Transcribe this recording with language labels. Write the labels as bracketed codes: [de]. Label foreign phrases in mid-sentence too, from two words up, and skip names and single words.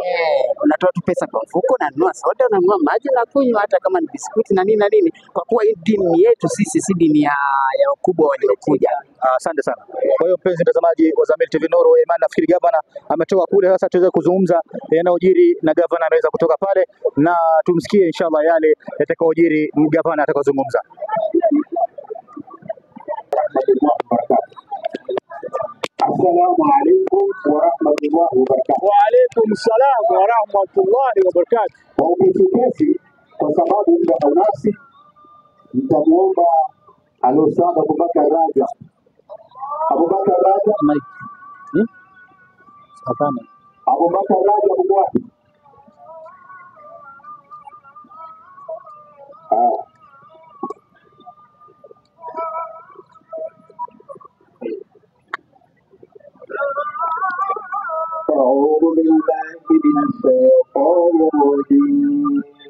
[sw] Unatoa tu pesa kwa mfuko, unanunua soda, unanunua maji na kunywa, hata kama ni biskuti na nini, kwa kuwa hii dini yetu sisi si dini ya ukubwa waliokuja. Asante sana. Kwa hiyo mpenzi mtazamaji wa Zamyl TV Nuru ya Imani, nafikiri gavana ametoka kule, sasa tuweze kuzungumza yanayojiri, na gavana anaweza kutoka pale na tumsikie inshallah yale yatakayojiri gavana atakazungumza. [ar] السلام عليكم ورحمة الله وبركاته. وعليكم السلام ورحمة الله وبركاته. [sw] Kwa upesi, kwa sababu muda haunasi, nitamuomba Al-Ustadh Abubakar Raja. Abubakar Raja. Hapana. Abubakar Raja Abubakar. [ar] أعوذ بالله من الشيطان الرجيم.